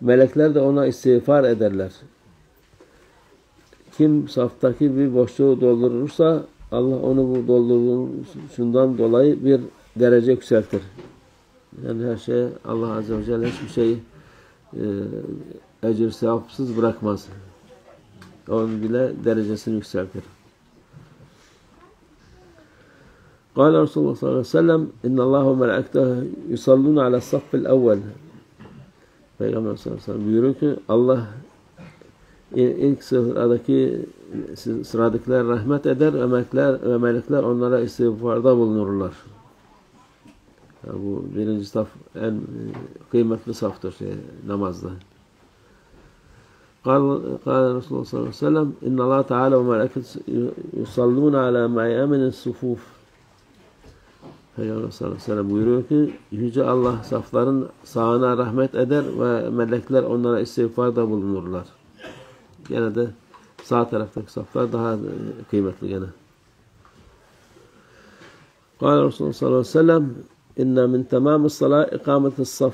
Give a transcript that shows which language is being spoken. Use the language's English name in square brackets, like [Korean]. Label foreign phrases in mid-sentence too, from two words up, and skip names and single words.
[Turkish] Melekler de ona istiğfar ederler. Kim saftaki bir boşluğu doldurursa Allah onu bu dolduruşundan dolayı bir derece yükseltir. Yani her şey Allah [Arabic] عز وجل [Turkish] hiçbir şeyi ecir sevapsız bırakmaz. Onun bile derecesini yükseltir. [Arabic] قال رسول الله صلى الله عليه وسلم إن الله وملائكته يصلون على الصف الأول. [Turkish] Peygamber [Arabic] صلى الله عليه وسلم [Turkish] buyuruyor ki Allah ilk sıradakiler rahmet eder ve melekler onlara istiğfarda bulunurlar. Yani bu birinci saf en kıymetli saftır namazda. [Arabic] قال رسول الله صلى الله عليه وسلم إن الله تعالى وملائكته يصلون على ميامن الصفوف. [Turkish] Peygamber [Arabic] صلى الله عليه وسلم [Turkish] buyuruyor ki Yüce Allah safların sağına rahmet eder ve melekler onlara istiğfarda bulunurlar. Gene de sağ taraftaki saflar daha kıymetli gene. [Arabic] قال رسول الله صلى الله عليه وسلم إن من تمام الصلاة إقامة الصف.